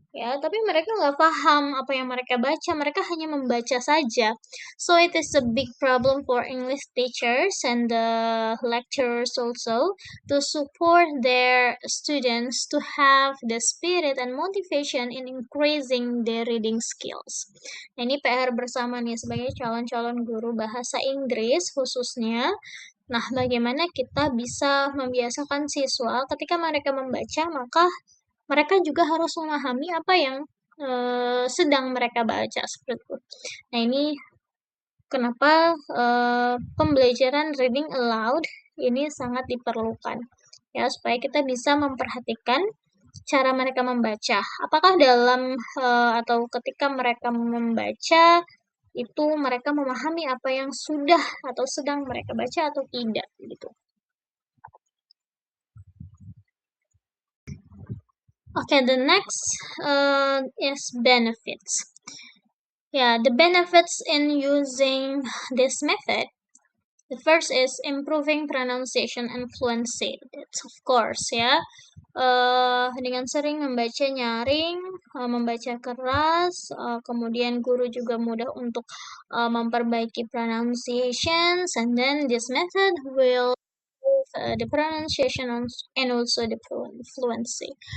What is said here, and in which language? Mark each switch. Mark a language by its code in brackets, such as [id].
[id] ya, tapi mereka nggak paham apa yang mereka baca, mereka hanya membaca saja. [en] So it is a big problem for English teachers and the lecturers also to support their students to have the spirit and motivation in increasing their reading skills. [id] Nah, ini PR bersama nih sebagai calon-calon guru bahasa Inggris khususnya. Nah, bagaimana kita bisa membiasakan siswa ketika mereka membaca, maka mereka juga harus memahami apa yang sedang mereka baca seperti itu. Nah, ini kenapa pembelajaran reading aloud ini sangat diperlukan ya supaya kita bisa memperhatikan cara mereka membaca. Apakah dalam atau ketika mereka membaca itu mereka memahami apa yang sudah atau sedang mereka baca atau tidak gitu. [en] Okay, the next is benefits. Yeah, the benefits in using this method. The first is improving pronunciation and fluency. It's of course ya. [id] Dengan sering membaca nyaring, membaca keras, kemudian guru juga mudah untuk memperbaiki [en] pronunciations, and then this method will improve the pronunciation and also the fluency.